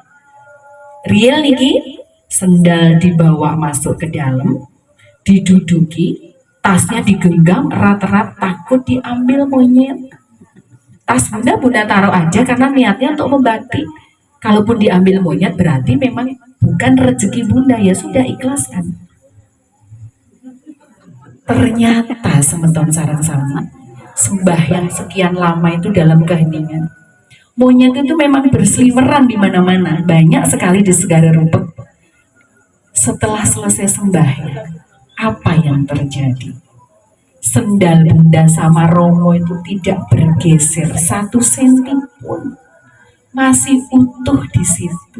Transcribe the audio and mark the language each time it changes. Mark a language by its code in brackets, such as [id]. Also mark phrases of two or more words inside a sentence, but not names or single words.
[id] Real niki, sendal dibawa masuk ke dalam, diduduki, tasnya digenggam erat-erat takut diambil monyet. Tas Bunda taruh aja karena niatnya untuk membakti. Kalaupun diambil monyet berarti memang bukan rezeki Bunda, ya sudah ikhlaskan. Ternyata [ban] semeton sarang sami, [id] sembahyang sekian lama itu dalam keheningan. Monyet itu memang berseliweran di mana-mana, banyak sekali di segala rumput. Setelah selesai sembahyang, apa yang terjadi? Sendal Bunda sama Romo itu tidak bergeser 1 senti pun, masih utuh di situ.